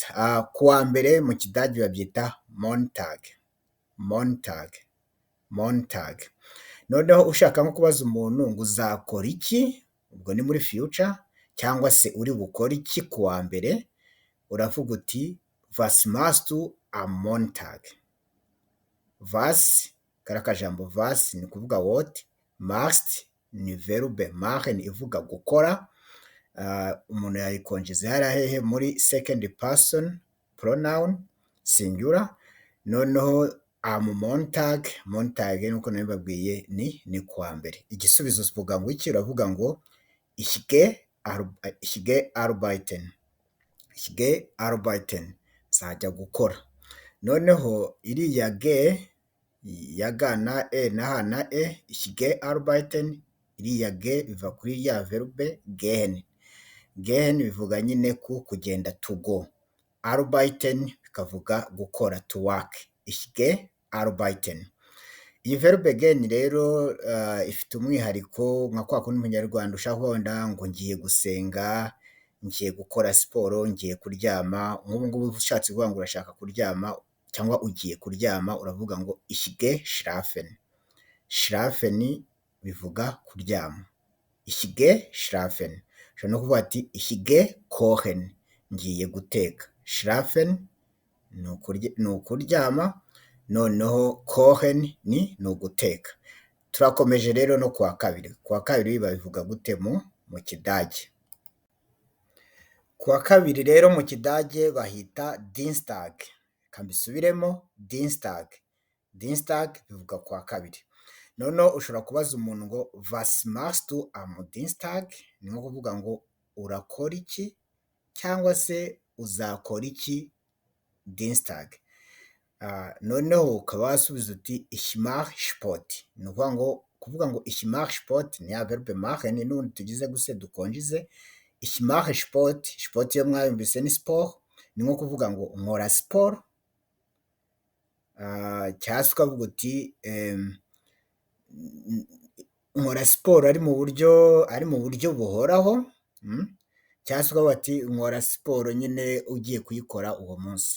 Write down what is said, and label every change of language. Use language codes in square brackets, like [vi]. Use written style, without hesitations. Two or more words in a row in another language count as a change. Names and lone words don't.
[rw] Kuwa mbere mu Kidage babyita Montag. [de] Montag. Montag. [rw] Noneho ushaka nko kubaza umuntu ngo uzakora iki, ubwo ni muri future, cyangwa se uri bukora iki kuwa mbere, uravuga uti [de] was machst du am Montag? [rw] Was, kariya kajambo was ni kuvuga what, must ni verbe machen ivuga gukora, umuntu yayikonjeza hariya hehe muri [en] second person pronoun singular. [rw] Noneho am Montag, Montag nuko nabibabwiye ni kuwa mbere. Igisubizo uvuga ngo iki? Uravuga ngo [de] ich gehe arbeiten. Ich gehe arbeiten. [rw] Nzajya gukora. Noneho iriya ge ya ga na e na ha na e, [de] ich gehe arbeiten, [rw] iriya ge biva kuri ya verbe gehen. Gehen bivuga nyine kugenda, [en] to go. [rw] Arbeiten bikavuga gukora, [en] to work. [de] Ich gehe arbeiten. [rw] Iyi verbe gehen rero ifite umwihariko nka kwa kundi Umunyarwanda ushaka kuvuga ngo ngiye gusenga, ngiye gukora siporo, ngiye kuryama. Nk'ubu ngubu ushatse kuvuga ngo urashaka kuryama cyangwa ugiye kuryama, uravuga ngo [de] ich gehe schlafen. [rw] Schlafen bivuga kuryama. [de] Ich gehe schlafen. [rw] Ushobora no kuvuga ati [de] ich gehe kochen, [rw] ngiye guteka. Schlafen ni ukuryama, noneho kochen ni uguteka. Turakomeje rero no kuwa kabiri. Kuwa kabiri babivuga gute mu Kidage? Kuwa kabiri rero mu Kidage bahita Dienstag. Kambisubiremo, Dienstag. Dienstag bivuga kuwa kabiri. Noneho ushobora kubaza umuntu ngo [de] was machst du am Dienstag? [rw] Ni nko kuvuga ngo urakora iki cyangwa se uzakora iki Dienstag. Noneho ukaba wasubiza uti [de] ich mache Sport. [rw] Ni kuvuga ngo [de] ich mache Sport [rw] ni ya verbe machen n'ubundi tugize guse dukonjize. [de] Ich mache Sport. [rw] Sport yo mwayumvise ni sport. Ni nko kuvuga ngo nkora siporo. Cyangwa se ukavuga uti nkora siporo ari mu buryo buhoraho. Cyangwa se ukavuga ati nkora siporo nyine ugiye kuyikora uwo munsi.